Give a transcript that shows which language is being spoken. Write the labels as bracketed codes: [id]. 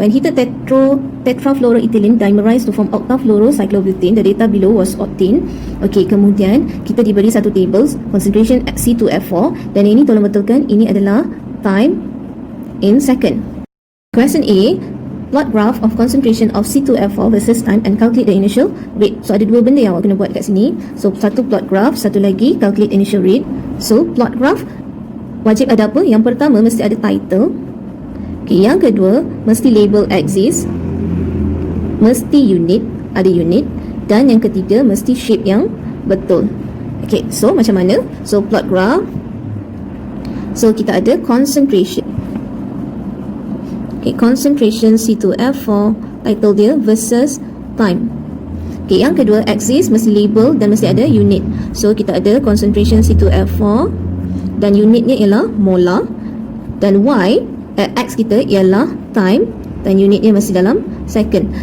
[en] When heated tetrafluoroethylene dimerized to form octafluorocyclobutane, the data below was obtained. [ms] Okey, kemudian kita diberi satu [en] tables concentration at [ms] C2F4, dan ini tolong betulkan ini adalah [en] time in second. Question A. Plot graph of concentration of C2F4 versus time and calculate the initial rate. [ms] So ada dua benda yang awak kena buat kat sini. So satu [en] plot graph, [ms] satu lagi [en] calculate initial rate. [ms] So [en] plot graph [ms] wajib ada apa? Yang pertama mesti ada title. Okay, yang kedua mesti [en] label axis, [ms] mesti unit, ada unit, dan yang ketiga mesti shape yang betul. Okay, so macam mana? So [en] plot graph. [ms] So kita ada concentration. Okay, concentration C2F4, title dia [en] versus time. [ms] Okay, yang kedua axis mesti label dan mesti ada unit. So kita ada concentration C2F4 dan unitnya ialah molar, dan Y X kita ialah time dan unitnya masih dalam second.